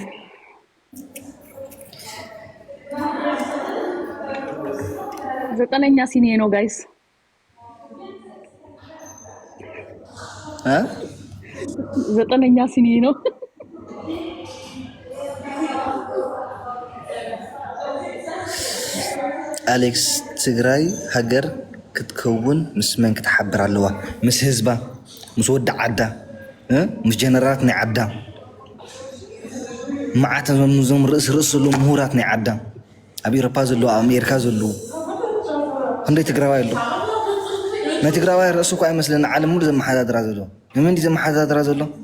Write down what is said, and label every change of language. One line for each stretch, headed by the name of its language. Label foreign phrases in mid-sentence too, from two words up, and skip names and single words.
Amharic: ዘጠነኛ ሲኒ ነው ጋይስ። ዘጠነኛ ሲኒ ነው።
Tigrinya: አሌክስ ትግራይ ሀገር ክትከውን ምስ መን ክትሓብር ኣለዋ? ምስ ህዝባ፣ ምስ ወዲ ዓዳ፣ ምስ ጀነራላት ናይ ዓዳ፣ መዓት ዞም ርእስ ዘሎ ምሁራት ናይ ዓዳ ኣብ ኤሮፓ ዘለዎ ኣብ ኣሜሪካ ዘለዎ ክንደይ ትግራዋይ ኣሎ። ናይ ትግራዋይ ርእሱ እኳ ኣይመስለኒ ዓለም ሙሉ ዘመሓዳድራ ዘሎ። ንመን ዘመሓዳድራ ዘሎ?